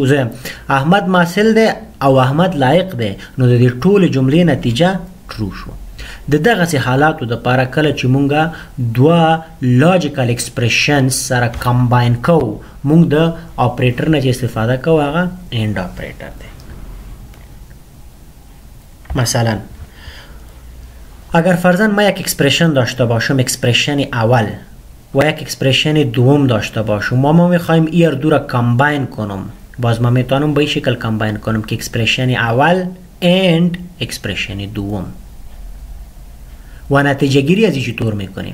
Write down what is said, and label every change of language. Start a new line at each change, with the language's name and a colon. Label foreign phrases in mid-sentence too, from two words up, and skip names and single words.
Pashto: زه احمد محصل ده او احمد لایق ده، نو د دې ټول جملې نتیجه ټرو شو. د دغه حالاتو د لپاره کله چې مونږه دوه
English: logical expressions
Pashto: سره کمباین کوو، مونږ د آپریټر نه چې استفاده کوو هغه
English: end operator
Pashto: ده.
Persian: مثلا اگر فرضاً ما یک اکسپریشن داشته باشم، اکسپریشن اول و یک اکسپریشن دوم داشته باشم، ما میخوایم این دو را کمباین کنم، باز ما میتونم به این شکل کمباین کنم که اکسپریشن اول
English: and expression
Persian: دوم و نتیجه گیری از این طور میکنیم.